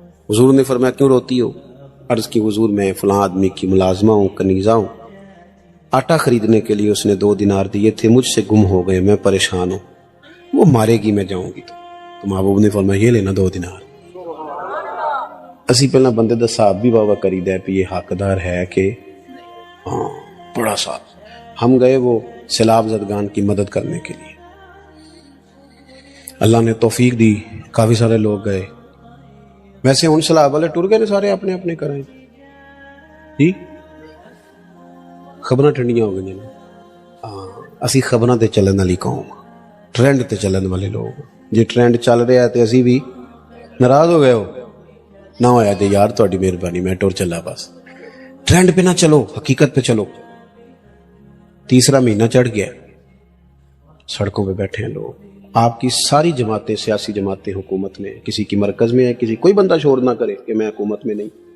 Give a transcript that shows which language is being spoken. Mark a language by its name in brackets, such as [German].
[Urdu] حضور نے فرمایا کیوں روتی ہو؟ عرض کی حضور میں فلاں آدمی کی ملازمہ ہوں، کنیزہ ہوں، آٹا خریدنے کے لیے اس نے 2 دینار دیے تھے، مجھ سے گم ہو گئے، میں پریشان ہوں، وہ مارے گی، میں جاؤں گی۔ تو محبوب نے فرمایا یہ لینا 2 دینار۔ اسی پہلا بندے دا صاحب بھی بابا کری دے پہ، یہ حقدار ہے کہ ہاں بڑا صاحب۔ ہم گئے وہ سیلاب زدگان کی مدد کرنے کے لیے، اللہ نے توفیق دی, کافی سارے لوگ گئے. [Punjabi] ویسے ہن سلاب والے ٹر گئے نے سارے اپنے اپنے کریں جی, خبراں ٹھنڈیاں ہو گئی نے. ہاں اسی خبراں تے چلن والی قوم, ٹرینڈ تے چلن والے لوگ. جی ٹرینڈ چل رہا ہے تے اسی بھی ناراض ہو گئے ہو نہ ہویا تے یار تہاڈی مہربانی میں ٹر چلا. [Urdu] بس ٹرینڈ پہ نہ چلو, حقیقت پہ چلو. تیسرا مہینہ چڑھ گیا, سڑکوں پہ بیٹھے ہیں لوگ. آپ کی ساری جماعتیں, سیاسی جماعتیں حکومت میں, کسی کی مرکز میں ہے, کسی کوئی بندہ شور نہ کرے کہ میں حکومت میں نہیں.